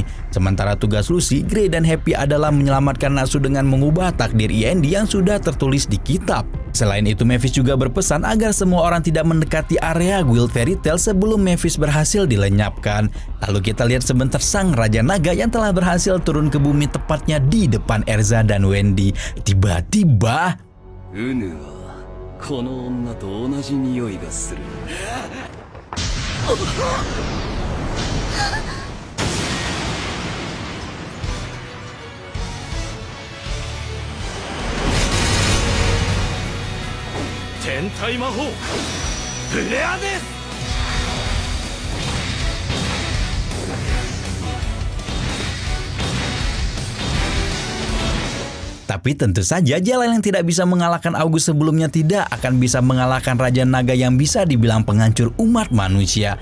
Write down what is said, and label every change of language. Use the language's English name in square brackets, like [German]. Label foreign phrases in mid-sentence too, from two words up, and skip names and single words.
[Indonesian] Sementara tugas Lucy, Grey, dan Happy adalah menyelamatkan Natsu dengan mengubah takdir END yang sudah tertulis di kitab. Selain itu, Mephiss juga berpesan agar semua orang tidak mendekati area Guild Fairy Tail sebelum Mephiss berhasil dilenyapkan. Lalu kita lihat sebentar sang Raja Naga yang telah berhasil turun ke bumi tepatnya di depan Erza dan Wendy. Tiba-tiba... [Japanese] うぬはこの女と同じ匂いがする。天体魔法フレアです。 [Indonesian] Tapi tentu saja jalan yang tidak bisa mengalahkan August sebelumnya tidak akan bisa mengalahkan Raja Naga yang bisa dibilang penghancur umat manusia.